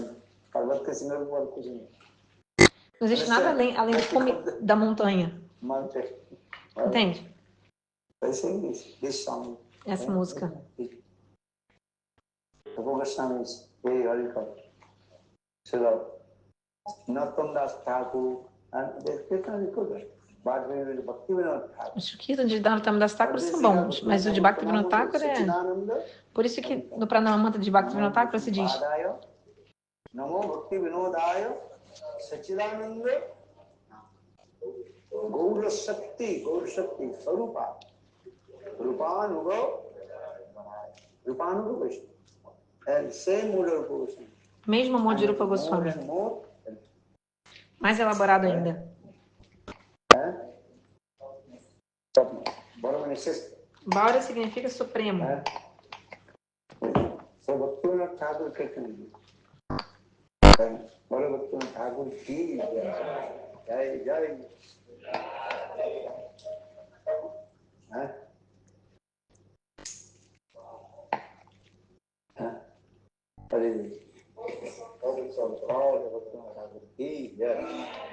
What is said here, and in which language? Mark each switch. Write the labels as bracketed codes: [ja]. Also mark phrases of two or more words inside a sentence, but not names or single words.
[pt] Não existe nada além do cume da montanha. Entende? Essa música. [en] Narottam Das Thakur, and they can record it. But when you Bhaktivinoda Thakur, [pt] Os kirtans de Narottam-Das Thakur são bons, mas o de Bhaktivinoda Thakur é... Por isso que no Pranama Mantra de Bhaktivinoda Thakur se diz [sa] Namo Bhaktivinodaya Sachidananda Gaura Shakti Sarupa Rupanuga Vishnu. [en] And same Mula Rupa Vishnu. [pt] mesmo amor de Rupa Goswami, mais elaborado ainda. Baura significa supremo. [en] So Bhaktivinoda Thakur Kirtan. [hi] Bhaktivinoda Thakur ki jai jai. [en] What is it? [hi] Bhaktivinoda Thakur ki jai.